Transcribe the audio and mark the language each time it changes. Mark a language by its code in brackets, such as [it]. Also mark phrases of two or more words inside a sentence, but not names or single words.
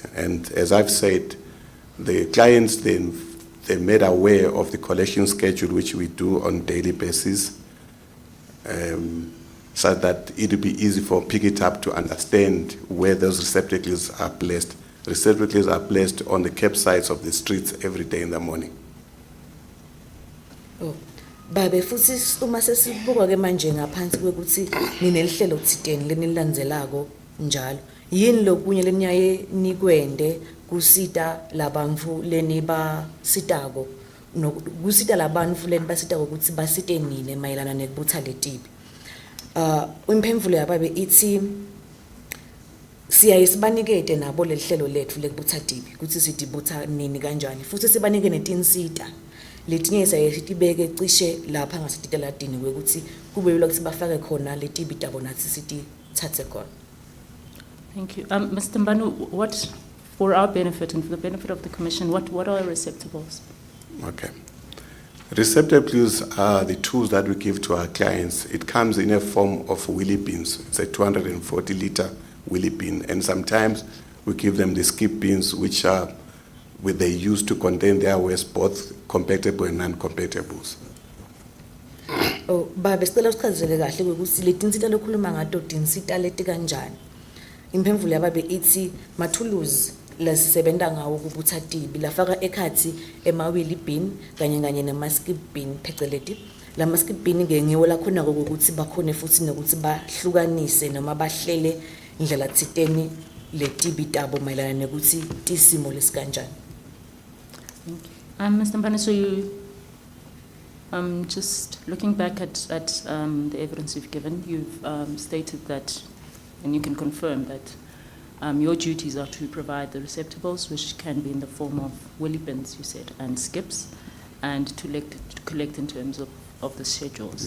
[en] And as I've said, the clients then they're made aware of the collection schedule which we do on a daily basis, so that it will be easy for Pick It Up to understand where those receptacles are placed. Receptacles are placed on the campsites of the streets every day in the morning. Oh. [ss] Babe futhi uma sesibuka ke manje ngaphansi kwekuthi ninelihlelo thiteni lenilandzelako njalo yini lokunye lenyaye nikwende kusita labantfu leniba sitako kusita labantfu lenibasitako ukuthi basite nini mayelana nekubutha letibi. Imphendvulo yababe ithi siyaye sibanikete nabo lelihlelo lethu lekubutha tibi ukuthi sidibutha nini kanjani futhi sibanike netinsita letinye siyaye sitibeke cishe lapha ngasititelatini kwekuthi kube yilo ukuthi bafake khona letibi tabo nathi sitithathe khona. [en] Thank you. Mr. Mbanu, what, for our benefit and for the benefit of the Commission, what are receptacles? Okay. Receptacles are the tools that we give to our clients. It comes in a form of wheelie bins. It's a 240-liter wheelie bin. And sometimes we give them the skip bins, which are they use to contain their waste, both compactable and non-compactables. [ss] Oh, babe sicela usichazele kahle ukuthi letinsita lokhuluma ngato tinsita leti kanjani. Imphendvulo yababe ithi mathuluzi lasisebenta ngawo kubutha tibi lafaka ekhathi emawili bin kanye namaskip bin pheceleti lamaskip bin ke ngiwo lakhona ukuthi bakhone futhi nokuthi bahlukanise noma bahlele indlela thiteni letibi tabo mayelana nokuthi tisimo lesikanjani. [en] Mr. Mbani, so you just looking back at the evidence you've given, you've stated that, and you can confirm that your duties are to provide the receptacles, which can be in the form of wheelie bins, you said, and skips, and to collect in terms of the schedules.